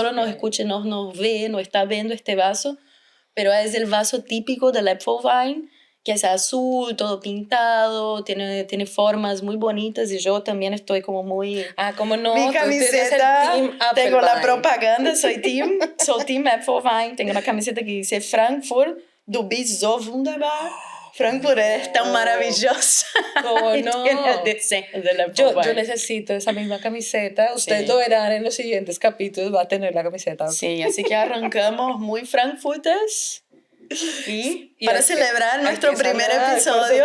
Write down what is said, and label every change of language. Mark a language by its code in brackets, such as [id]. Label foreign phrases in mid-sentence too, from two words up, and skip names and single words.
[es] solo nos escucha, no nos ve, no está viendo este vaso, pero es el vaso típico del Apfelwein, que es azul, todo pintado, tiene formas muy bonitas y yo también estoy como muy... Ah, ¿cómo no? Mi Tú tienes el camiseta, Team tengo la Apfelwein. propaganda, soy team Apfelwein, tengo una camiseta que dice Frankfurt, [de] du bist so wunderbar. [es] Frankfurt es tan maravillosa. ¿Cómo Y no? tiene el diseño del Yo Apfelwein. necesito esa misma camiseta. Ustedes Sí. lo verán en los siguientes capítulos. Va a tener la camiseta. Sí, así que arrancamos muy frankfurters. Y Y para hay que- celebrar hay nuestro que primer saludar, episodio,